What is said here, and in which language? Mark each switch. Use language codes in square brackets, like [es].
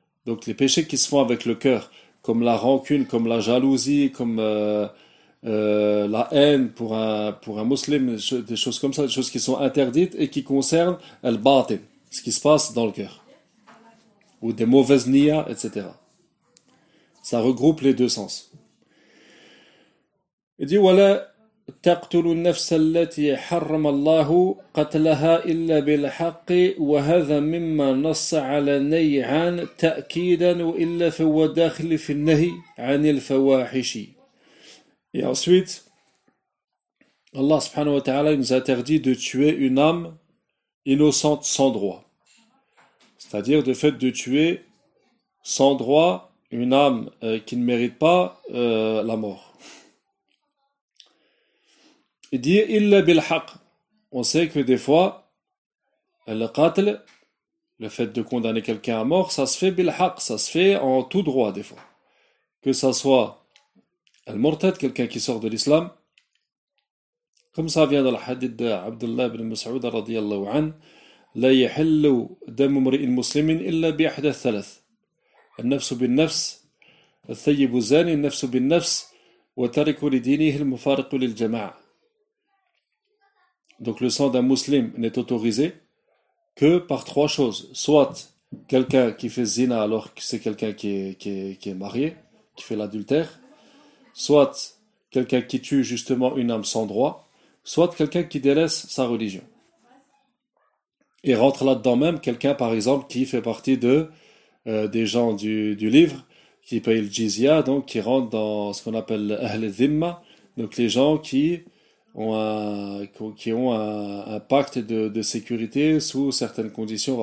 [fr] Donc les péchés qui se font avec le cœur, comme la rancune, comme la jalousie, comme la haine pour un musulman, des choses comme ça, des choses qui sont interdites et qui concernent al-batin, ce qui se passe dans le cœur, ou des mauvaises niyas, etc. Ça regroupe les deux sens. Il dit, voilà. [ar] تقتل النفس التي حرم الله قتلها إلا بالحق وهذا مما نص على النهي عن تأكيدا وإلا فهو داخل في النهي عن الفواحش. [fr] Et ensuite, Allah subhanahu wa ta'ala nous interdit de tuer une âme innocente sans droit. C'est-à-dire de fait de tuer sans droit une âme qui ne mérite pas la mort. Il dit [ar] illa bil haqq. [fr] On sait que des fois, le qatl, le fait de condamner quelqu'un à mort, ça se fait [ar] bil haqq, [fr] ça se fait en tout droit des fois. Que ça soit al murtad, quelqu'un qui sort de l'islam, comme ça vient dans le hadith d'Abdullah ibn Mas'ud radiyallahu an, [ar] la yahillu damu mri'in muslimin illa bi ahda thalath. Al-nafsu bin nafs, الثيب الزاني النفس بالنفس وترك لدينه المفارق للجماعة. [fr] Donc le sang d'un musulman n'est autorisé que par trois choses. Soit quelqu'un qui fait zina alors que c'est quelqu'un qui est marié, qui fait l'adultère. Soit quelqu'un qui tue justement une âme sans droit. Soit quelqu'un qui délaisse sa religion. Et rentre là-dedans même quelqu'un, par exemple, qui fait partie des gens du livre, qui paye le jizya, donc qui rentre dans ce qu'on appelle l'ahl dhimma, donc les gens qui ont un pacte de sécurité sous certaines conditions.